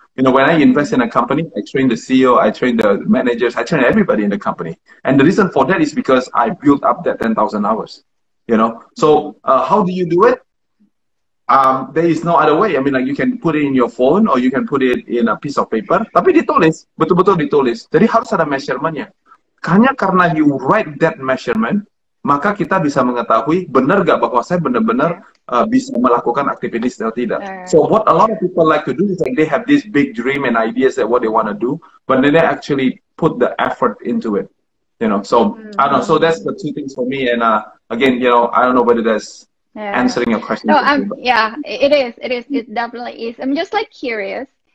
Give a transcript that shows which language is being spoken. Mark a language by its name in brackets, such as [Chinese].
[English] When I invest in a company, I train the CEO, I train the managers, I train everybody in the company. And the reason for that is because I built up that 10,000 hours. So how do you do it? There is no other way. I mean, like you can put it in your phone or you can put it in a piece of paper. [Indonesian] Tapi ditulis, betul-betul ditulis. Jadi harus ada measurement-nya. Hanya karena [English] you write that measurement, [Indonesian] maka kita bisa mengetahui benar gak bahwa saya benar-benar bisa melakukan aktivitas atau tidak. [English] So what a lot of people like to do is like they have this big dream and ideas that what they want to do, but then they actually put the effort into it. So I don't know. So that's the two things for me. And again, I don't know whether that's answering your question. No, yeah, it is. It definitely is. I'm just like curious.